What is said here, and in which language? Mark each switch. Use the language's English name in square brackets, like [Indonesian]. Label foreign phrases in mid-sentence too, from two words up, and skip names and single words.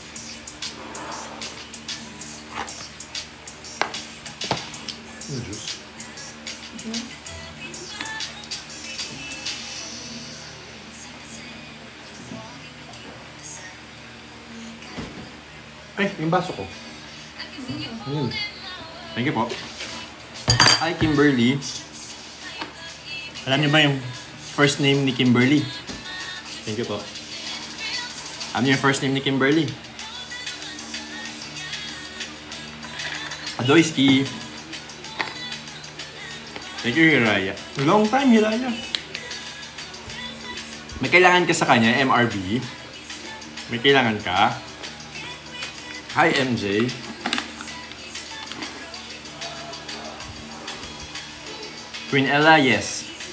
[English] Juice. [Filipino] Ay, yung baso ko. [English] Thank you po. Hi Kimberly. [Filipino] Alam niyo ba yung [English] first name [Filipino] ni Kimberly? [English] Thank you [Filipino] po. Ano yung [English] first name [Filipino] ni Kimberly? Adoyski. [English] Thank you, Hiraya. Long time, Hiraya. [Filipino] May kailangan ka sa kanya, MRB. May kailangan ka. Hi, MJ. [English] Queen Ella, yes.